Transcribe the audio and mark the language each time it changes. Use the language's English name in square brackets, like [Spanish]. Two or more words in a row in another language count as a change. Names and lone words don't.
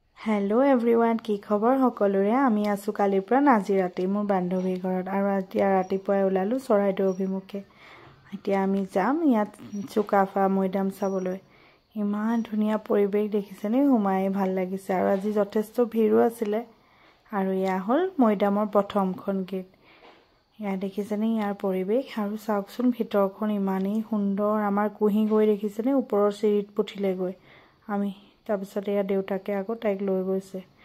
[English] hello everyone [Assamese] কি খবৰ সকলোৰে আমি আছোঁ কালিৰ পৰা নাজী ৰাতি মোৰ বান্ধৱীৰ ঘৰত আৰু এতিয়া ৰাতিপুৱাই ওলালো চৰাইদেউ অভিমুখে এতিয়া আমি যাম ইয়াত চুকাফা মৈদাম চাবলৈ ইমান ধুনিয়া পৰিবেশ দেখিছেনে হুমাই ভাল লাগিছে আৰু আজি যথেষ্ট ভিৰো আছিল আৰু ইয়া হল মৈদামৰ প্ৰথমখন গেট ইয়া দেখিছেনে ইয়াৰ পৰিবেশ আৰু চাওকচোন ভিতৰখন ইমানেই সুন্দৰ আমাৰ কুহি গৈ দেখিছেনে ওপৰৰ চিৰিত পুঠিলে গৈ আমি তাৰপিছত এয়া দেউতাকে আকৌ তাইক লৈ গৈছে